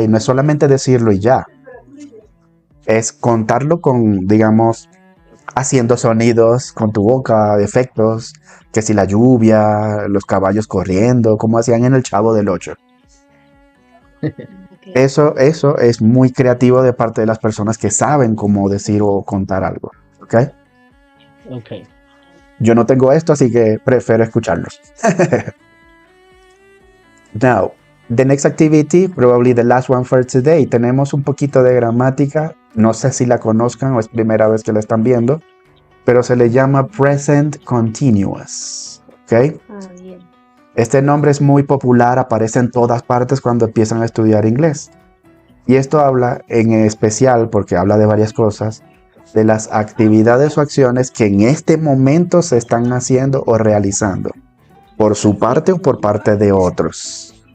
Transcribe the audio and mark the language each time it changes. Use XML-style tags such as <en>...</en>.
<es>No es solamente decirlo y ya. Es contarlo con, digamos, haciendo sonidos con tu boca, efectos, que si la lluvia, los caballos corriendo, como hacían en El Chavo del Ocho. Eso es muy creativo de parte de las personas que saben cómo decir o contar algo. ¿Ok? Okay. Yo no tengo esto, así que prefiero escucharlos.</es> <en>Now, the next activity, probably the last one for today.</en> <es>Tenemos un poquito de gramática. No sé si la conozcan o es primera vez que la están viendo, pero se le llama present continuous. ¿Ok? Bien. Este nombre es muy popular, aparece en todas partes cuando empiezan a estudiar inglés. Y esto habla en especial, porque habla de varias cosas, de las actividades o acciones que en este momento se están haciendo o realizando, por su parte o por parte de otros.</es>